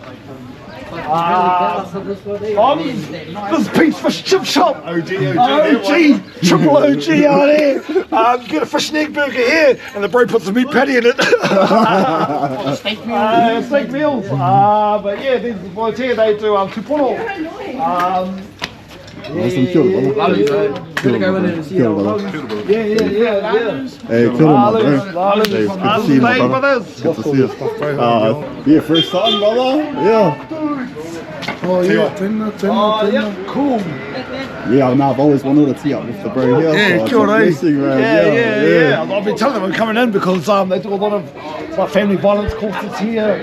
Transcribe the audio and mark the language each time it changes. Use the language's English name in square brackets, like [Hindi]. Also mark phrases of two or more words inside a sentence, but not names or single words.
[English] This is Pete's Fish Chip Shop. OG, triple OG out here. You get a fish and egg burger here, and the bro puts a meat patty in it. Steak meals. But yeah, these boys here, they do 2.0. Listen, [Māori] kia ora, brother. Kia ora, [English] brother. Yeah. [Māori] Hey, kia ora, [English] bro. Hey, good to see you, my brother. Good to see you. Yeah, first time, brother. Yeah. Oh yeah, cool. Yeah, no, I've always wanted to tee up with the bro here. Yeah, so cool, it's a blessing, man. Yeah. I've been telling them I'm coming in because they do a lot of family violence courses here.